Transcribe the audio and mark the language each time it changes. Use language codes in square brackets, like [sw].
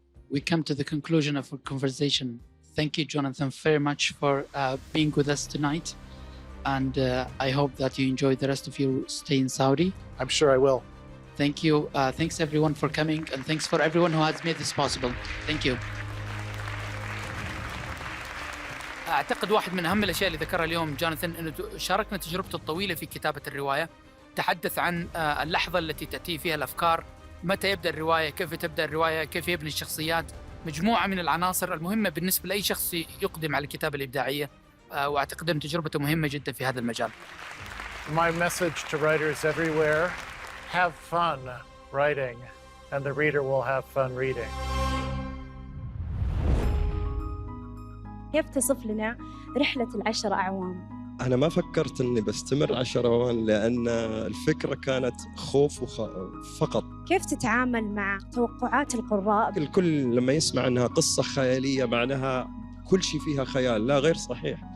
[en] We come to the conclusion of our conversation. Thank you, Joonathán, very much for being with us tonight. And I hope that you enjoy the rest of your stay in Saudi. I'm sure I will. Thank you. Thanks everyone for coming, and thanks for everyone who has made this possible. Thank you. [ar] أعتقد واحد من أهم الأشياء اللي ذكرها اليوم جوناثان أنه شاركنا تجربته الطويلة في كتابة الرواية. تحدث عن اللحظة التي تأتي فيها الأفكار، متى يبدأ الرواية، كيف تبدأ الرواية، كيف يبني الشخصيات، مجموعة من العناصر المهمة بالنسبة لأي شخص يقدم على الكتابة الإبداعية. وأعتقد أن تجربته مهمة جدا في هذا المجال. [en] My message to writers everywhere: have fun writing, and the reader will have fun reading. [ar] كيف تصف لنا رحلة ال10 أعوام؟ أنا ما فكرت إني بستمر 10 أعوام، لأن الفكرة كانت خوف فقط. كيف تتعامل مع توقعات القراء؟ الكل لما يسمع أنها قصة خيالية معناها كل شيء فيها خيال. لا، غير صحيح.